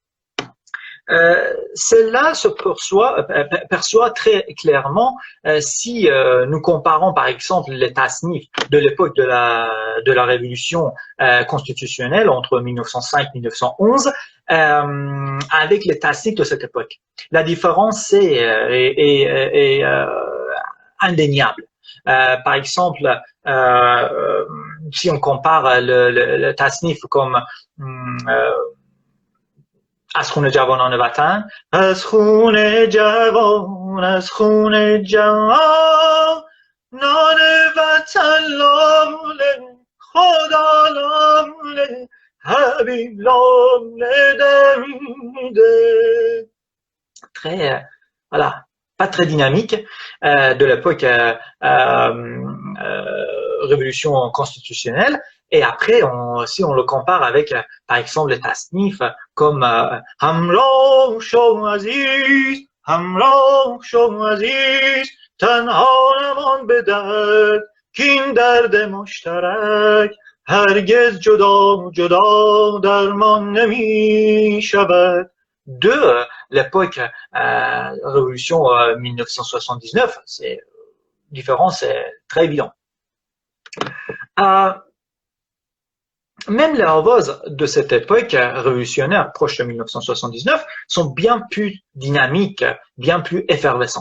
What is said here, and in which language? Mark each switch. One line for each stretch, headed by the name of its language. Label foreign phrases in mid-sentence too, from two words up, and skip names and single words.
French: Celle-là se perçoit très clairement si nous comparons par exemple les tasnifs de l'époque de la révolution constitutionnelle entre 1905 et 1911 avec les tasnifs de cette époque. La différence est indéniable. Par exemple, si on compare le tasnif comme
Persian: از خون جوانان وطن از خون جوان از خون جوان نان وطن لاله خدا لاله حبیب لاله دمیده.
French: Très voilà, pas très dynamique de l'époque révolution constitutionnelle. Et après, si on le compare avec, par exemple, les tasnifs comme
Persian: همراه شوم عزیز، همراه شوم عزیز، تنها نمان به درد، کین درد مشترک، هرگز جدا جدا درمان نمی‌شود.
French: De l'époque révolution 1979, c'est différent, c'est très évident. Même les Havas de cette époque révolutionnaire proche de 1979 sont bien plus dynamiques, bien plus effervescents.